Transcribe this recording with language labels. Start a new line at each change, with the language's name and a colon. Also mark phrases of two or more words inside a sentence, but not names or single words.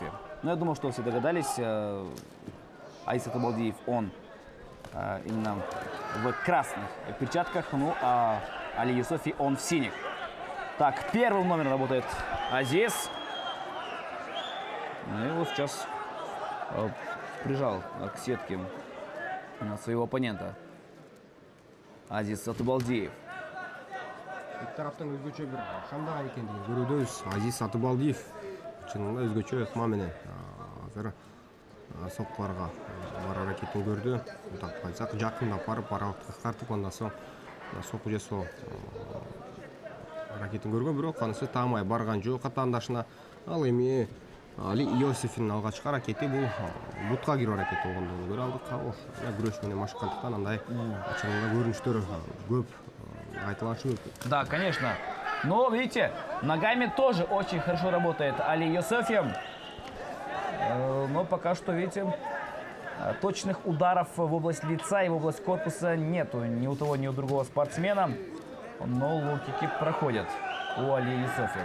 Russian: Но я думаю, что все догадались, Азиз Сатыбалдиев, он именно в красных перчатках, ну а Али Йосефи, он в синих. Так, первым номером работает Азиз. Ну и вот сейчас прижал к сетке своего оппонента Азиз Сатыбалдиев.
Kyrgyz: Эки тараптан өзгөчө бир шамдаган экендигин көрөбүз. Азиз Сатыбалдиев чынында өзгөчө ыкма менен азыр соккуларга бар аракетин көрдү. Мынтип айтсак, жакындап барып аралыкты кыскартып, андан соң сокку жасоо аракетин көргөн, бирок анысы таамай барган жок атаандашына. Ал эми Али Йосефинин алгачкы аракети бул бутка кирүү аракети болгондугун көрө алдык. Ал күрөш менен машыккандыктан андай чынында көрүнүштөр көп айтылышы мүмкүн.
Russian: Да, конечно. Но, видите, ногами тоже очень хорошо работает Али Йосефи. Но пока что, видите, точных ударов в область лица и в область корпуса нету ни у того, ни у другого спортсмена. Но лоу-кики проходят у Али Йосефи.